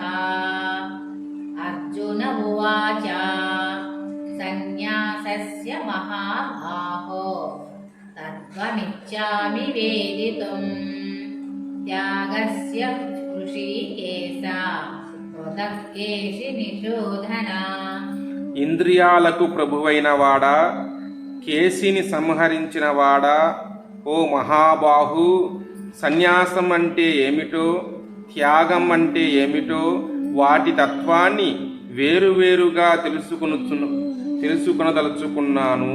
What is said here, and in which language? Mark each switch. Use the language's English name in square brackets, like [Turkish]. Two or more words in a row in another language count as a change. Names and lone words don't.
[Sanskrit] अर्जुन उवाच संन्यासस्य महाबाहो तत्त्वमिच्छामि वेदितुम् त्यागस्य ऋषिकेश पृथक्केशि निषूदन। [Telugu] ఇంద్రియాలకు ప్రభువైన వాడా, కేసిని సంహరించిన వాడా, ఓ మహాబాహు, సన్యాసం అంటే ఏమిటో, త్యాగం అంటే ఏమిటో, వాటి తత్వాన్ని వేరువేరుగా తెలుసుకొనదలుచుకున్నాను.